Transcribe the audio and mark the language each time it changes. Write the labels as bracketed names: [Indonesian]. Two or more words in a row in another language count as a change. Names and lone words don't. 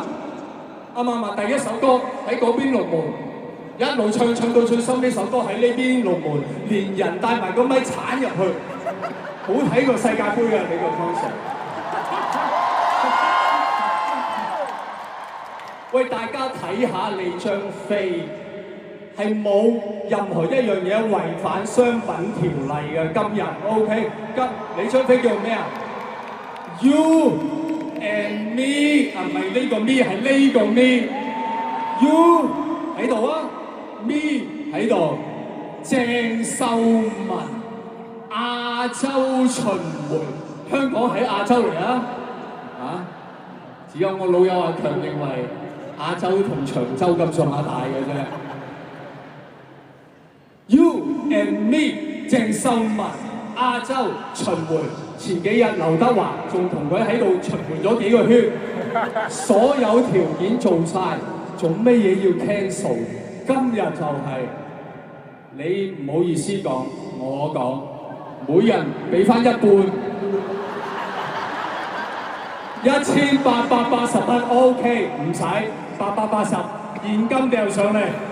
[Cantonese] 啱唔啱啊？第一首歌喺嗰邊龍門，一路唱到最深，呢首歌喺呢邊龍門，連人帶埋個咪鏟入去，好睇過世界盃㗎你個 concert。喂，大家睇下你張飛係冇任何一樣嘢違反商品條例嘅。今日 OK， 你張飛叫咩啊 ？ [English] You and me [Cantonese] 啊，唔係呢個 me 係呢個 me。You 喺度啊 ，me 喺度。鄭秀文亞洲巡迴，香港喺亞洲嚟啊！啊，只有我老友阿強認為亞洲同長洲咁上下大嘅啫。 [English] You and me [Cantonese] 鄭秀文亞洲巡迴。前幾日劉德華仲同佢喺度巡迴咗幾個圈，所有條件做晒，做咩嘢要 cancel？今日就係、你唔好意思講，我講，每人俾翻一半，1880蚊 OK， 唔使880，現金掉上嚟。